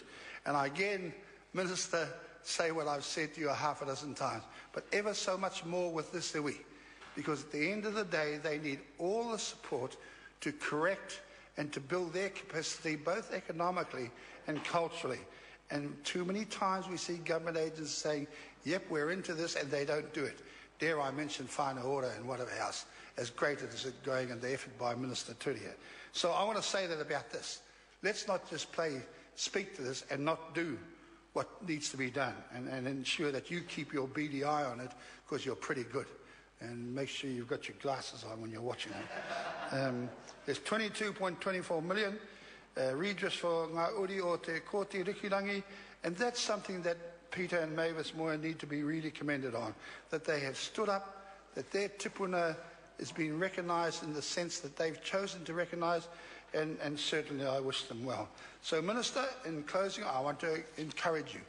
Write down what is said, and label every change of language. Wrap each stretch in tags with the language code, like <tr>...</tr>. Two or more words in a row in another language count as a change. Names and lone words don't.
<en>And I again, Minister, say what I've said to you 6 times, but ever so much more with this iwi, because at the end of the day, they need all the support to correct and to build their capacity, both economically and culturally. And too many times we see government agents saying, yep, we're into this, and they don't do it. Dare I mention whānau ora and whatever else, as great as it going and the effort by Minister Turia. So I want to say that about this. Let's not just speak to this and not do what needs to be done, and ensure that you keep your beady eye on it, because you're pretty good. And make sure you've got your glasses on when you're watching it. There's 22.24 million redress for</en> <mi>ngā uri o te kōti rikirangi,</mi> <en>and that's something that Peter and Mavis Moore need to be really commended on, that they have stood up, that their tipuna is being recognised in the sense that they've chosen to recognise, and certainly I wish them well. So, Minister, in closing, I want to encourage you.</en>